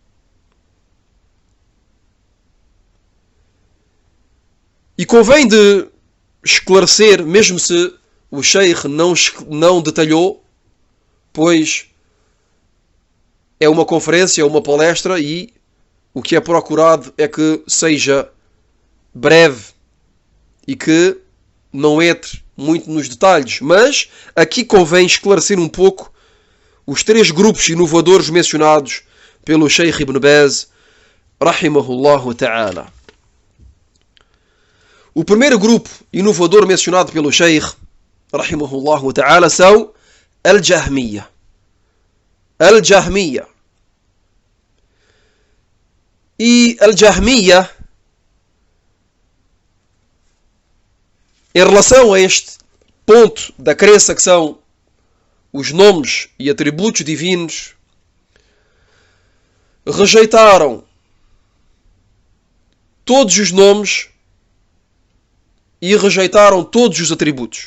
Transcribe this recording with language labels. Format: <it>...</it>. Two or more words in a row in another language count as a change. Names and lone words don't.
<pt>E convém de esclarecer, mesmo se o Sheikh não detalhou, pois é uma conferência, é uma palestra e o que é procurado é que seja breve e que não entre muito nos detalhes. Mas aqui convém esclarecer um pouco os 3 grupos inovadores mencionados pelo Sheikh Ibn Baz,</pt> <ar>رحمه الله تعالى.</ar> <pt>O primeiro grupo inovador mencionado pelo Sheikh,</pt> <ar>رحمه الله تعالى,</ar> <pt>são Al-Jahmiyya. Al-Jahmiyya. E Al-Jahmiyya, em relação a este ponto da crença que são os nomes e atributos divinos, rejeitaram todos os nomes e rejeitaram todos os atributos.</pt>